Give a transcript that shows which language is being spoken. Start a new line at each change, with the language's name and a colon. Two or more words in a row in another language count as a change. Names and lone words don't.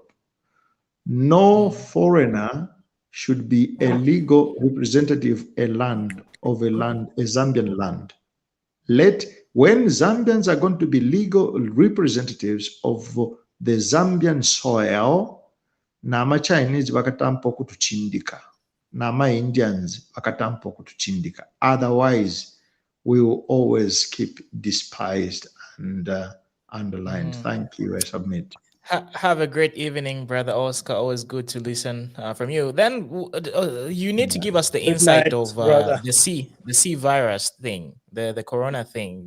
English: No foreigner should be a legal representative of a Zambian land. When Zambians are going to be legal representatives of the Zambian soil,
Bemba: nama Chinese wakatampo kutuchindika, nama Indians wakatampo kutuchindika.
English: Otherwise, we will always keep despised and underlined. Thank you. I submit. Have a great evening, Brother Oscar. Always good to listen from you. Then you need to give us the insight of the C virus thing, the corona thing.